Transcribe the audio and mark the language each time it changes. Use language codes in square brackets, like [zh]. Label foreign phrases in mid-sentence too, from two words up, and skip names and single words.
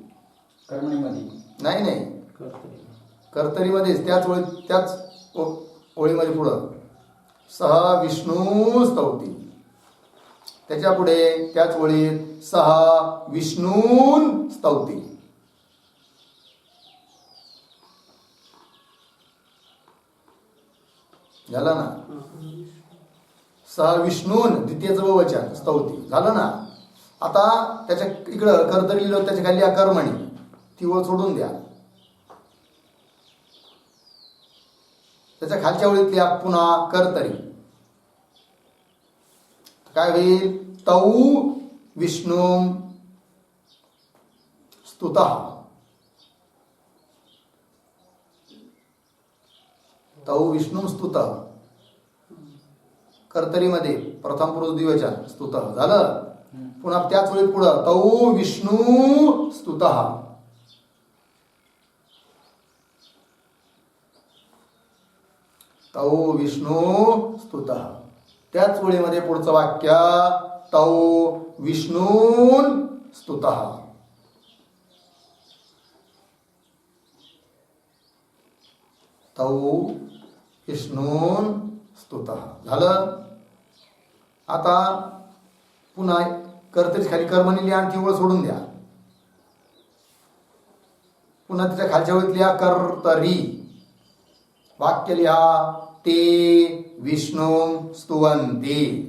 [mr] नाही नाही कर्तरीमध्येच त्याच वेळेत त्याच ओळीमध्ये पुढं [sa] सह विष्णू स्तौती. [mr] त्याच्या पुढे त्याच ओळीत [sa] सह विष्णून स्तौती. [mr] झालं ना. [sa] सह विष्णून [mr] द्वितीयचं बहुवचन स्तौती झालं ना. आता त्याच्या इकडं कर्तरी लिहिलं, त्याच्या खाली कर्मणी ती ओळ सोडून द्या. त्याच्या खालच्या ओळीतली पुन्हा कर्तरी. काय होईल [sa] तौ विष्णू स्तुतः, तौ विष्णू स्तुतः. [mr] कर्तरीमध्ये प्रथम पुरुष द्विवचन स्तुतः झालं. पुन्हा त्याच वेळी पुढं [sa] तौ विष्णू स्तुतः. तौ विष्णू स्तुतः. [mr] त्याच ओळीमध्ये पुढचं वाक्य [sa] तौ विष्णून स्तुतः. तौ विष्णून स्तुतः [mr] झालं. आता पुन्हा कर्तेच खाली कर्मणी लिहा आणि ती ओळ सोडून द्या. पुन्हा तिच्या खालच्या ओळीत लिहा कर्तरी. वाक्य लिहा [sa] ते विष्णू स्तुवन्ति.